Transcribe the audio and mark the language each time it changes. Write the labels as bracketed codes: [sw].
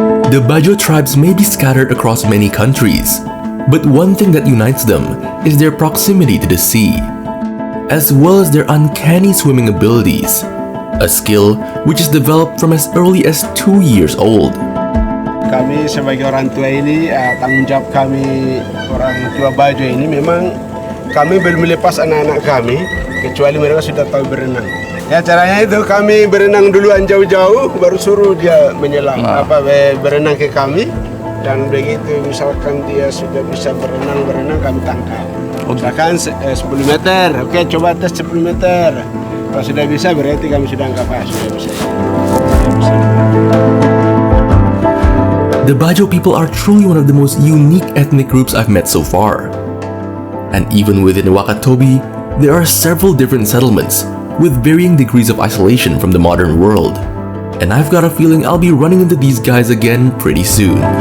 [en] The Bajo tribes may be scattered across many countries, But one thing that unites them is their proximity to the sea, as well as their uncanny swimming abilities, a skill which is developed from as early as 2 years old. [id] Kami sebagai orang tua ini, tanggung jawab kami orang tua Bajo ini memang kami belum melepas anak-anak kami kecuali mereka sudah tahu berenang. Ya caranya itu kami berenang duluan jauh-jauh baru suruh dia menyelam berenang ke kami, dan begitu misalkan dia sudah bisa berenang kami tangkap. Misalkan 10 meter, oke coba tes 10 meter. Kalau sudah bisa berarti kami sudah anggap sudah bisa. [en] The Bajo people are truly one of the most unique ethnic groups I've met so far. And even within Wakatobi, there are several different settlements with varying degrees of isolation from the modern world. And I've got a feeling I'll be running into these guys again pretty soon.